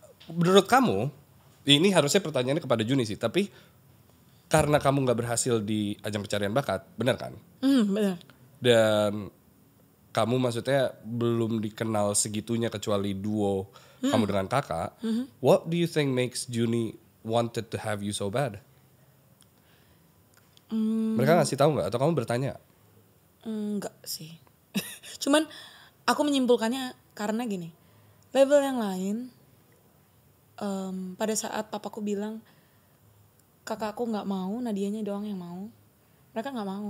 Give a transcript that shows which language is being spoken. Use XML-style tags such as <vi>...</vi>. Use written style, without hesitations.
<id>Menurut kamu, ini harusnya pertanyaannya kepada Juni sih, tapi karena kamu nggak berhasil di ajang pencarian bakat, benar kan? Benar. Dan kamu maksudnya belum dikenal segitunya kecuali duo kamu dengan kakak.</id> <en>What do you think makes Juni wanted to have you so bad?</en> <id>Mereka ngasih tahu nggak atau kamu bertanya? Enggak sih. Cuman aku menyimpulkannya karena gini, label yang lain pada saat papaku bilang kakakku nggak mau, Nadianya doang yang mau, mereka nggak mau.</id>